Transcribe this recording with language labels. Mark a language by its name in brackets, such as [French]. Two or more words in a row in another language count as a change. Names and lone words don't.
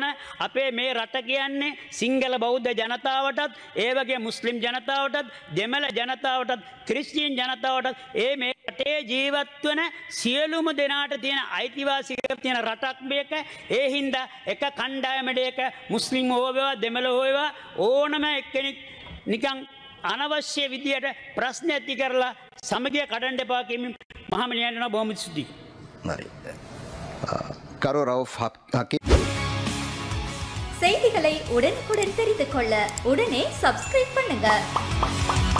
[Sinhala] අපේ මේ රට කියන්නේ සිංහල බෞද්ධ ජනතාවටත්, ඒ වගේ මුස්ලිම් ජනතාවටත්, දෙමළ ජනතාවටත්, ක්‍රිස්තියානි ජනතාවටත්, ඒ මේ රටේ ජීවත් වන සියලුම දෙනාට තියෙන අයිතිවාසිකම් තියෙන රටක් මේක. ඒ හින්දා එක කණ්ඩායමකට එක මුස්ලිම් හොයවා දෙමළ හොයවා ඕනම එක්කෙනෙක් නිකන් අනවශ්‍ය විදියට ප්‍රශ්න ඇති කරලා සමගිය කඩන්න එපා කියමින් මහමනියන්ට බොහොම ස්තුතියි. [Tamil] கரு ரவுஃப் ஹக்கீம். செய்திகளை உடனுக்குடன் தெரிந்து கொள்ள உடனே சப்ஸ்கிரைப் பண்ணுங்க.